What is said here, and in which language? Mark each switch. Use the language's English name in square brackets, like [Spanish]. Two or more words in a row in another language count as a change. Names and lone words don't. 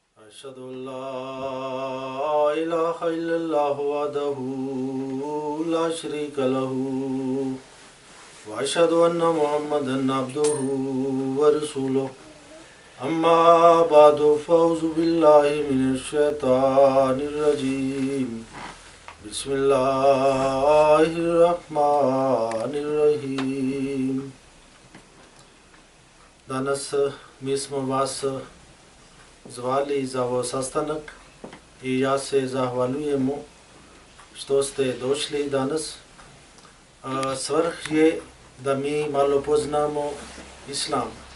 [Arabic] أشهد أن لا إله إلا الله وحده لا شريك له وأشهد أن محمدا عبده ورسوله أما بعد فأعوذ بالله من الشيطان الرجيم بسم الله الرحمن الرحيم. [Bosnian] Danas mi smo vas zvali za ovo sastanak i ja se zahvaljujemo što ste došli danas. Svrh je da mi malo poznamo islam.